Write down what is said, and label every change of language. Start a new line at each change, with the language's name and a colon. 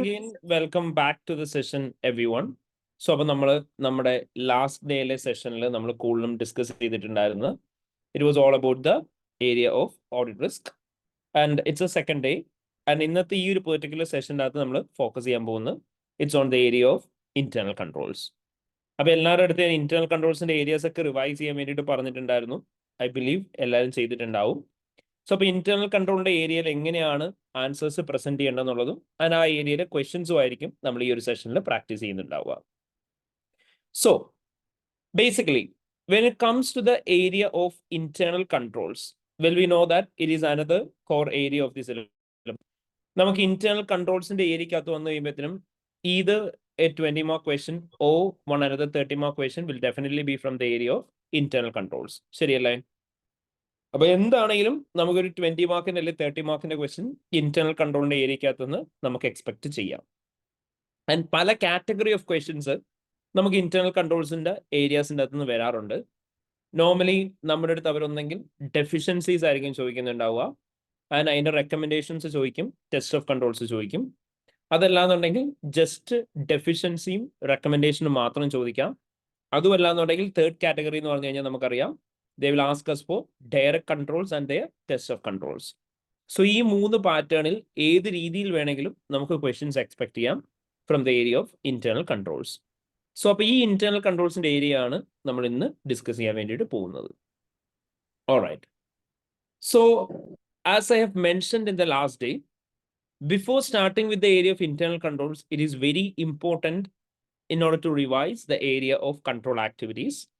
English: again, welcome back to the session, everyone.
Malayalam: So അപ്പോൾ നമ്മുടെ last ഡേയിലെ സെഷനിൽ നമ്മൾ കൂടുതലും ഡിസ്കസ് ചെയ്തിട്ടുണ്ടായിരുന്നു.
English: It was all about the area of audit risk. And it's a second day.
Malayalam: And ഇന്നത്തെ ഈ ഒരു പെർട്ടിക്കുലർ സെഷൻ്റെ അകത്ത് നമ്മൾ ഫോക്കസ് ചെയ്യാൻ പോകുന്നത്
English: It's on the area of internal controls.
Malayalam: അപ്പോൾ എല്ലാവരുടെ അടുത്ത് ഇന്റേണൽ കൺട്രോൾസിന്റെ ഏരിയാസ് ഒക്കെ റിവൈസ് ചെയ്യാൻ വേണ്ടിയിട്ട് പറഞ്ഞിട്ടുണ്ടായിരുന്നു.
English: I believe
Malayalam: എല്ലാവരും ചെയ്തിട്ടുണ്ടാവും. സോ അപ്പോൾ ഇന്റേണൽ കൺട്രോളിന്റെ ഏരിയയിൽ എങ്ങനെയാണ് ആൻസേഴ്സ് പ്രസന്റ് ചെയ്യേണ്ടതെന്നുള്ളതും ആ ഏരിയയിലെ ക്വസ്റ്റ്യൻസും ആയിരിക്കും നമ്മൾ ഈ ഒരു സെഷനിൽ practice ചെയ്യുന്നുണ്ടാവുക.
English: So basically when it comes to the area of internal controls, well, we know that it is another core area of this syllabus.
Malayalam: നമുക്ക് ഇന്റേണൽ കൺട്രോൾസിന്റെ ഏരിയക്കകത്ത് വന്നു കഴിയുമ്പോഴത്തേനും
English: either a 20 mark question or one another 30 mark question will definitely be from the area of internal controls.
Malayalam: ശരിയല്ലേ? അപ്പോൾ എന്താണെങ്കിലും നമുക്കൊരു 20 മാർക്കിന്റെ അല്ലെങ്കിൽ 30 മാർക്കിന്റെ ക്വസ്റ്റ്യൻ ഇന്റേണൽ കൺട്രോളിന്റെ ഏരിയക്കകത്ത് നിന്ന് നമുക്ക് എക്സ്പെക്ട് ചെയ്യാം. ആൻഡ് പല കാറ്റഗറി ഓഫ് ക്വസ്റ്റ്യൻസ് നമുക്ക് ഇന്റേണൽ കൺട്രോൾസിന്റെ ഏരിയാസിന്റെ അകത്ത് നിന്ന് വരാറുണ്ട്. നോർമലി നമ്മുടെ അടുത്ത് അവരൊന്നെങ്കിൽ ഡെഫിഷ്യൻസീസ് ആയിരിക്കും ചോദിക്കുന്നുണ്ടാവുക, ആൻഡ് അതിന്റെ റെക്കമെൻഡേഷൻസ് ചോദിക്കും, ടെസ്റ്റ് ഓഫ് കൺട്രോൾസ് ചോദിക്കും. അതല്ലാന്നുണ്ടെങ്കിൽ ജസ്റ്റ് ഡെഫിഷ്യൻസിയും റെക്കമെൻഡേഷനും മാത്രം ചോദിക്കാം. അതുമല്ലാന്നുണ്ടെങ്കിൽ തേർഡ് കാറ്റഗറി എന്ന് പറഞ്ഞു കഴിഞ്ഞാൽ നമുക്കറിയാം,
English: they will ask us for direct controls and their test of controls.
Malayalam: So ഈ മൂന്ന് പാറ്റേണിൽ ഏത് രീതിയിൽ വേണമെങ്കിലും നമുക്ക് ക്വസ്റ്റ്യൻസ് എക്സ്പെക്ട് ചെയ്യാം
English: From the area of internal controls.
Malayalam: So അപ്പോൾ ഈ ഇന്റേണൽ കൺട്രോൾസിന്റെ ഏരിയ ആണ് നമ്മൾ ഇന്ന് ഡിസ്കസ് ചെയ്യാൻ വേണ്ടിയിട്ട് പോകുന്നത്. Alright.
English: So as I have mentioned in the last day, before starting with the area of internal controls, it is very important in order to revise the area of control activities.